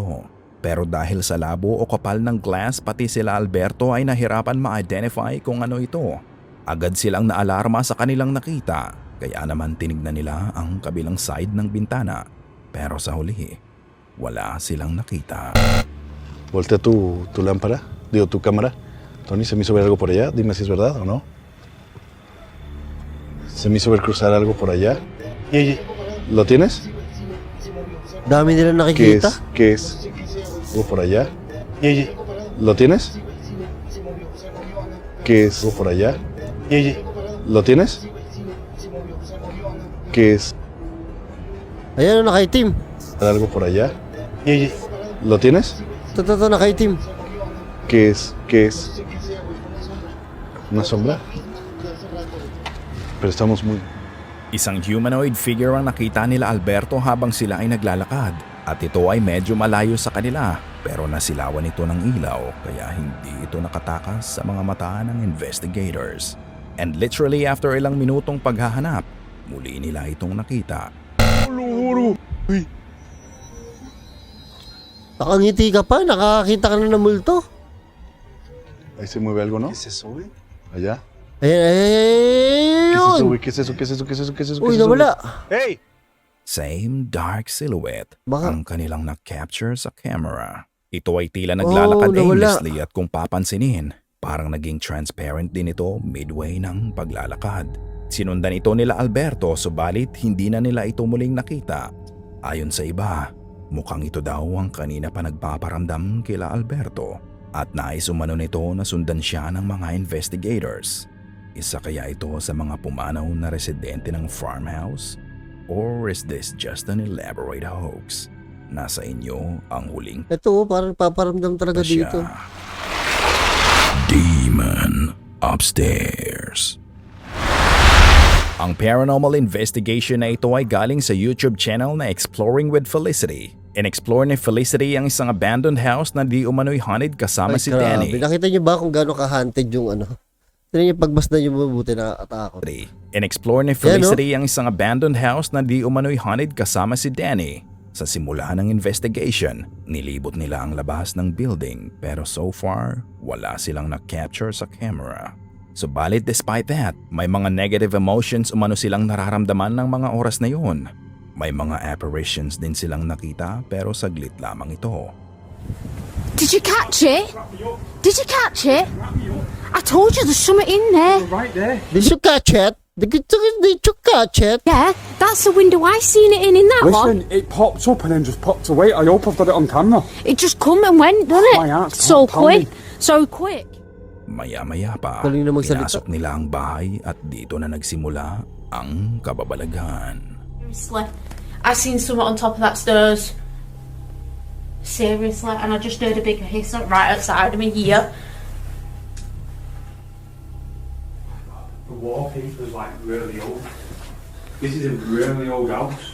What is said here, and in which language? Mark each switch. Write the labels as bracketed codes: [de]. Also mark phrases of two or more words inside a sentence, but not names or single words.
[tl] Pero dahil sa labo o kapal ng glass pati sila Alberto ay nahirapan ma-identify kung ano ito. Agad silang naalarma sa kanilang nakita kaya naman tinignan nila ang kabilang side ng bintana. Pero sa huli, wala silang nakita. [es] voltea tu lámpara, tu cámara. Tony, se me hizo ver algo por allá. Dime si es verdad o no. Se me hizo ver cruzar algo por allá. ¿Lo tienes? [tl] Dami nila [es] ¿Qué [tl] nakikita. [es] es? ¿Qué es? ¿Algo por allá? ¿Lo tienes? ¿Qué es? ¿Algo por allá? ¿Lo tienes? ¿Qué es? [tl] Ayan o, nakaitim. [es] ¿Algo por allá? ¿Lo tienes? [tl] Ito, nakaitim. [es] ¿Qué es? ¿Qué es? ¿Una sombra? Pero estamos muy... [tl] Isang humanoid figure ang nakita nila Alberto habang sila ay naglalakad. At ito ay medyo malayo sa kanila pero nasilawan ito ng ilaw kaya hindi ito nakatakas sa mga mata ng investigators. [en] And literally after [tl] ilang minutong paghahanap, muli nila itong nakita. Nakangiti ka pa, nakakakita ka na ng multo. [es] Ahí se mueve algo, ¿no? ¿Se sube? Allá. [tl] Ayan, [es] ¿Qué se [tl] ayun. [es] sube? ¿Qué es eso? ¿Qué es eso? ¿Qué es eso? ¿Qué es eso? [tl] Uy, [es] ¿Qué es eso? [tl] nawala. ¡Hey! [en] Same dark silhouette [tl] Baka- ang kanilang na-capture sa camera. Ito ay tila naglalakad nawala. aimlessly at kung papansinin, parang naging transparent din ito midway ng paglalakad. Sinundan ito nila Alberto subalit hindi na nila ito muling nakita. Ayon sa iba, mukhang ito daw ang kanina pa nagpaparamdam kila Alberto at nais umano nito na sundan siya ng mga investigators. Isa kaya ito sa mga pumanaw na residente ng farmhouse? [en] Or is this just an elaborate hoax? [tl] Nasa inyo ang huling Ito, parang paparamdam talaga pasya. dito. Demon Upstairs. Ang paranormal investigation na ito ay galing sa YouTube channel na Exploring with Felicity. In-explore ni Felicity ang isang [en] abandoned house [tl] na di umano'y haunted kasama Ay, si Danny. Nakita niyo ba kung gaano ka-haunted yung ano? Tignan niyo pagbasdan niyo mabuti na atakot. In-explore ni Felicity ang isang [en] abandoned house [tl] na di umano'y haunted kasama si Danny. Sa simula ng investigation, nilibot nila ang labas ng building pero [en] so far, [tl] wala silang na-capture sa camera. Subalit [en] despite that, [tl] may mga [en] negative emotions [tl] umano silang nararamdaman ng mga oras na yun. May mga apparitions din silang nakita pero saglit lamang ito. [en] Did you catch it? Did you catch it? I told you there's something in there. Did you catch it? Did you catch it? Yeah, that's the window I seen it in that one. Listen, it popped up and then just popped away. I hope I've got it on camera. It just come and went, didn't it? My heart's So pounding. quick. So quick. [tl] Maya-maya pa, Galing na magsalita. pinasok nila ang bahay at dito na nagsimula ang kababalaghan. [en] Seriously, I seen someone on top of that stairs. Seriously, and I just heard a big hiss right outside of me here. The wallpaper's like really old. This is a really old house.